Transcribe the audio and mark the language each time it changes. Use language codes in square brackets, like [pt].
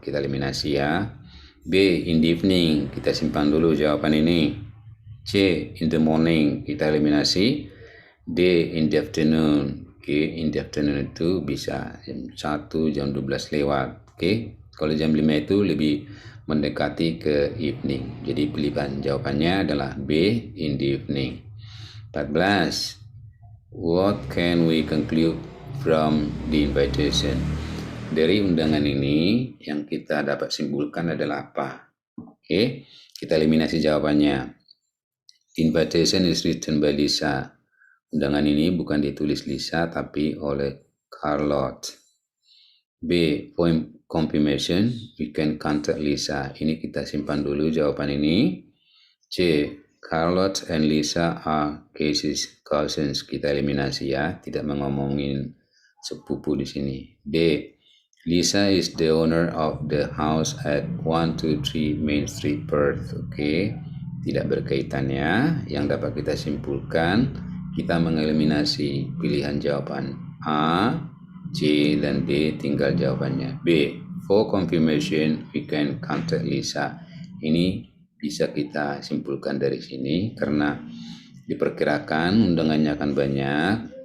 [id] Kita eliminasi ya. B. [en] In the evening. [id] Kita simpan dulu jawaban ini. C. [en] In the morning. [id] Kita eliminasi. D. [en] In the afternoon. [id] Oke, in the afternoon itu bisa jam 1, jam 12 lewat. Oke, kalau jam 5 itu lebih mendekati ke evening. Jadi pilihan jawabannya adalah B. [en] In the evening. 14. What can we conclude from the invitation? [id] Dari undangan ini yang kita dapat simpulkan adalah apa? Oke, kita eliminasi jawabannya. [en] Invitation is written by Lisa. [id] Undangan ini bukan ditulis Lisa tapi oleh Charlotte. B. [en] For confirmation, we can contact Lisa. [id] Ini kita simpan dulu jawaban ini. [en] C. Charlotte and Lisa are Casey's cousins. [id] Kita eliminasi ya, tidak mengomongin sepupu di sini. D. [en] Lisa is the owner of the house at 123 Main Street, Perth. [id] Oke, tidak berkaitannya. Yang dapat kita simpulkan, kita mengeliminasi pilihan jawaban A, C, dan D. Tinggal jawabannya [en] B. For confirmation, we can contact Lisa. [id] Ini bisa kita simpulkan dari sini karena diperkirakan undangannya akan banyak.